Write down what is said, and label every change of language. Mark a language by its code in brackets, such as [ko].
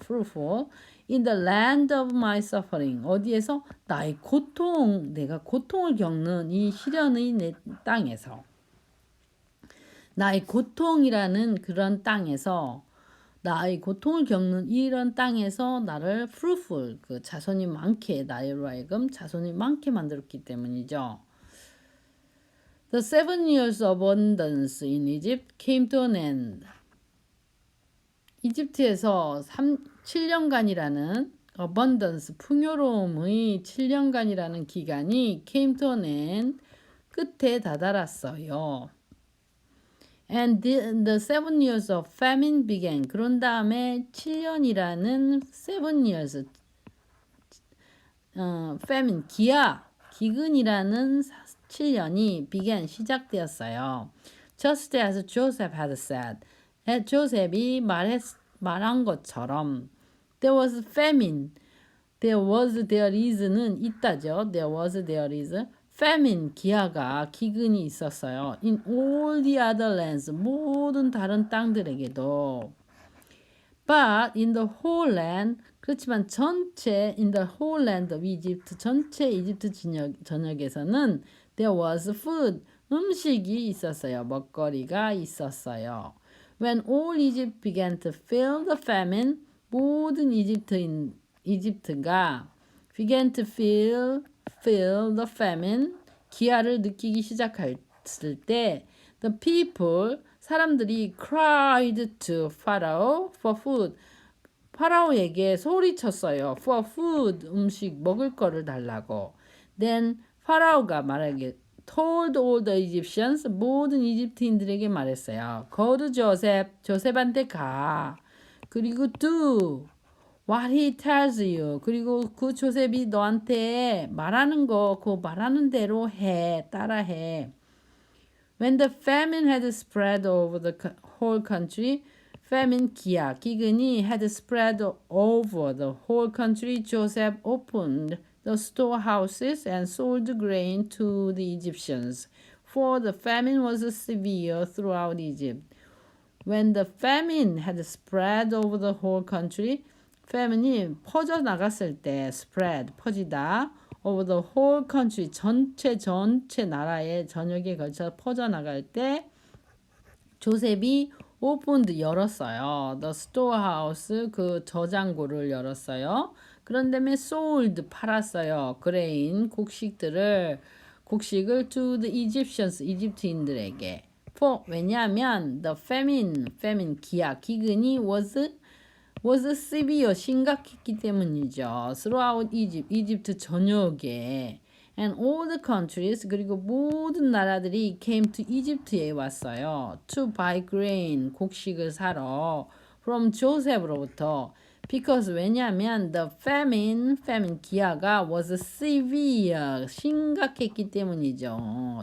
[en] fruitful in the land of my suffering [ko] 어디에서 나의 내가 고통을 겪는 이 시련의 내 땅에서 나의 고통이라는 그런 땅에서 나의 고통을 겪는 이런 땅에서 나를 fruitful 그 자손이 많게 나로 하여금 자손이 많게 만들었기 때문이죠. [en] The 7 years of abundance in Egypt came to an end. [ko] 이집트에서 7년간이라는 abundance 풍요로움의 7년간이라는 기간이 [en] came to an end [ko] 끝에 다다랐어요. [en] And the 7 years of famine began. [ko] 그런 다음에 7년이라는 [en] 7 years famine [ko] 기근이라는 7년이 began 시작되었어요. [en] Just as Joseph had said. [ko] 조셉이 말한 것처럼 [en] there was famine. [ko] there is는 있다죠. [en] there is famine [ko] 기근이 있었어요. [en] In all the other lands [ko] 모든 다른 땅들에게도 [en] but in the whole land [ko] 그렇지만 [en] in the whole land of Egypt [ko] 전체 이집트 전역에서는 [en] there was food [ko] 음식이 있었어요. 먹거리가 있었어요. [en] When all Egypt began to feel the famine [ko] 모든 이집트가 [en] began to feel the famine [ko] 기아를 느끼기 시작했을 때 [en] the people [ko] 사람들이 [en] cried to Pharaoh for food [ko] 파라오에게 소리쳤어요. [en] for food [ko] 음식 먹을 거를 달라고. Then 파라오가 말하기에 [en] told all the Egyptians [ko] 모든 이집트인들에게 말했어요. [en] Go to Joseph [ko] 조셉한테 가. 그리고 [en] do what he tells you. [ko] 그리고 그 조셉이 너한테 말하는 거, 그 말하는 대로 해, 따라해. [en] When the famine had spread over the whole country, famine [ko] 기근이 [en] had spread over the whole country, Joseph opened the storehouses and sold grain to the Egyptians, for the famine was severe throughout Egypt. When the famine had spread over the whole country, [ko] famine이 퍼져나갔을 때, [en] spread, 퍼지다, over the whole country, [ko] 전체 나라의 전역에 걸쳐 퍼져나갈 때, 조셉이 [en] opened, [ko] 열었어요. The storehouse, 그 저장고를 열었어요. 그런 다음에 sold, 팔았어요. [en] grain, [ko] 곡식을 [en] to the Egyptians, [ko] 이집트인들에게. [en] For, [ko] 왜냐하면 [en] the famine, 기근이 was severe, [ko] 심각했기 때문이죠. throughout Egypt, 이집트 전역에. [en] And all the countries, [ko] 그리고 모든 나라들이 [en] came to Egypt [ko] 에 왔어요. [en] To buy grain, [ko] 곡식을 사러. [en] From Joseph [ko] 로부터. [en] Because, [ko] 왜냐하면 [en] the famine [ko] 기아가 [en] was severe, [ko] 심각했기 때문이죠.